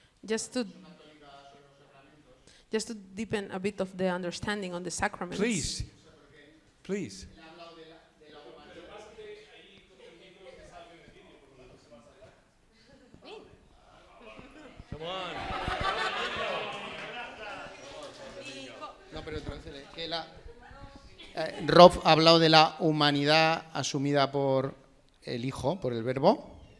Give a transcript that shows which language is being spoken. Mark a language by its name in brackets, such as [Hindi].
[English] just to [Spanish] católica sobre los sacramentos. [English] just to deepen a bit of the understanding on the sacraments. Please. Please. [Spanish] Él ha hablado de la humanidad. [English] Come on. [Spanish] No, pero tradúcele, que Rob ha hablado de la humanidad asumida por el Hijo, por el Verbo.